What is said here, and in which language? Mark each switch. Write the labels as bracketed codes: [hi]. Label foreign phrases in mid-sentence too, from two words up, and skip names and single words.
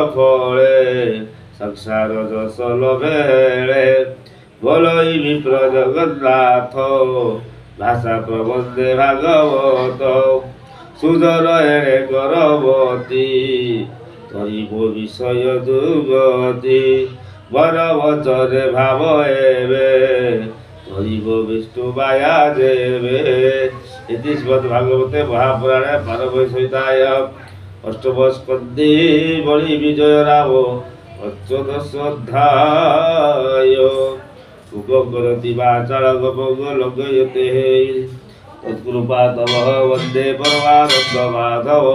[or] ଫଳେ ସଂସାର ଯଶ ଲଭେଳେ ବୋଲଇ ବିପ୍ର ଜଗନ୍ନାଥ ଭାଷା ପ୍ରବନ୍ଧେ ଭାଗବତ ସୁଦର ଏଣେ କରବତୀ କରିବ ବିଷୟ ଦୁର୍ଗତି ବର ବଚନେ ଭାବ ଏବେ କରିବ ବିଷ୍ଣୁ ମାୟା ଦେବେ। [sa] इति श्रीमद्भागवते महापुराणे पारमहंसहिताय अष्टम स्कन्धे बलि विजय राम पंचदश अध्याय। उगम करति वाचालं गपं लगयते तत्कृपा तव वन्दे परमानन्द माधव।